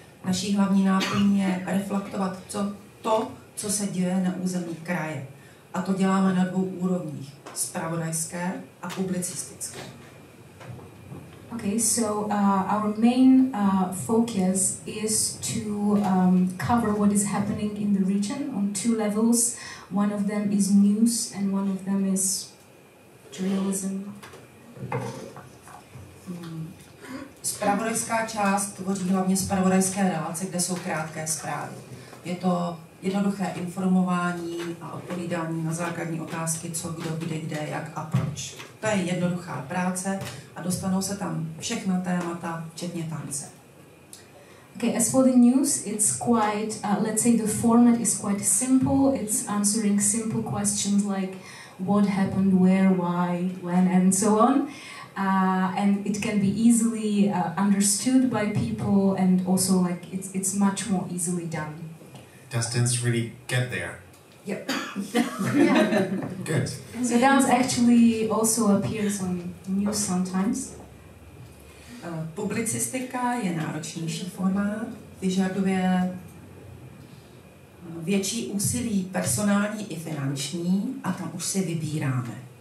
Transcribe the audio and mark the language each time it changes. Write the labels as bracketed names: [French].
[Czech] Naší hlavní náplní je reflektovat to, co se děje na území kraje. A to děláme na dvou úrovních, zpravodajské a publicistické. [English] Okay, so our main focus is to cover what is happening in the region on two levels. One of them is news and one of them is journalism. Zpravodajská část tvoří hlavně zpravodajské relace, kde jsou krátké zprávy. Je to jednoduché informování a odpovídání na základní otázky, co, kdo, kde, jak a proč. To je jednoduchá práce a dostanou se tam všechna témata, včetně tance. Okay, as for the news, it's quite, let's say the format is quite simple. It's answering simple questions like what happened, where, why, when, and so on. And it can be easily understood by people, and also like it's much more easily done. Does dance really get there? Yep. Yeah. Good. So dance actually also appears on news sometimes. [Czech] Publicistika je náročnější formát, vyžaduje větší úsilí personální i finanční a tam už si vybíráme.